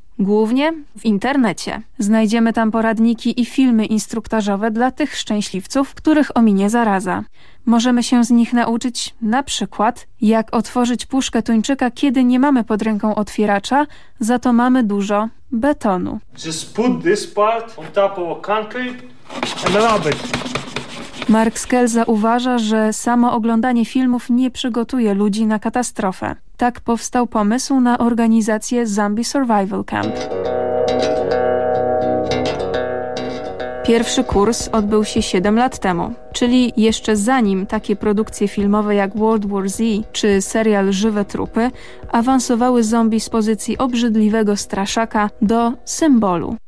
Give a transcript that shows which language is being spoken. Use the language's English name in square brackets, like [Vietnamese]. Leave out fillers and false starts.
[Polish] Głównie w internecie. Znajdziemy tam poradniki i filmy instruktażowe dla tych szczęśliwców, których ominie zaraza. Możemy się z nich nauczyć na przykład, jak otworzyć puszkę tuńczyka, kiedy nie mamy pod ręką otwieracza, za to mamy dużo betonu. [English] Just put this part on top of a concrete and rub it. [Polish] Mark Skell zauważa, że samo oglądanie filmów nie przygotuje ludzi na katastrofę. Tak powstał pomysł na organizację Zombie Survival Camp. Pierwszy kurs odbył się 7 lat temu, czyli jeszcze zanim takie produkcje filmowe jak World War Z czy serial Żywe Trupy awansowały zombie z pozycji obrzydliwego straszaka do symbolu.